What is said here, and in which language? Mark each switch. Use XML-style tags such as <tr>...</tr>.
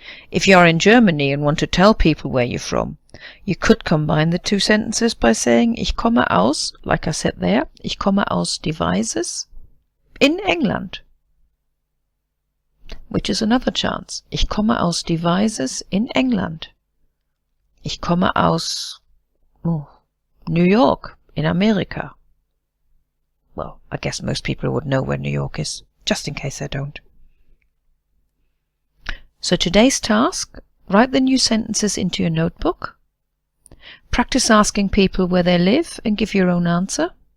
<en>If you are in Germany and want to tell people where you're from, you could combine the two sentences by saying Ich komme aus, like I said there, Ich komme aus Devizes in England, which is another chance.</en> <de>Ich komme aus Devizes in England. Ich komme aus New York in America.</de> <en>Well, I guess most people would know where New York is, just in case they don't. So today's task, write the new sentences into your notebook. Practice asking people where they live and give your own answer.</en>